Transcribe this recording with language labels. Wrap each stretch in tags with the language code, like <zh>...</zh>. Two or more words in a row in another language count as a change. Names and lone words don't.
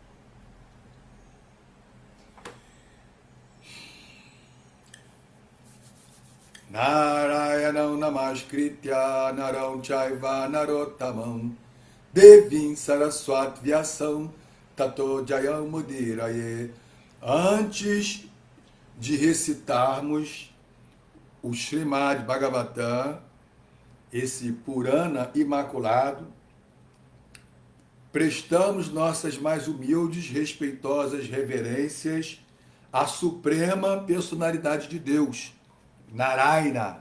<sa>Narayanam Namaskritya Naram Chaiva Narottamam Devim Saraswat Vyasam Tato Jayam Mudiraye.</sa> <pt>Antes de recitarmos o Srimad Bhagavatam, esse Purana imaculado, prestamos nossas mais humildes, respeitosas reverências à suprema personalidade de Deus, Narayana.</pt>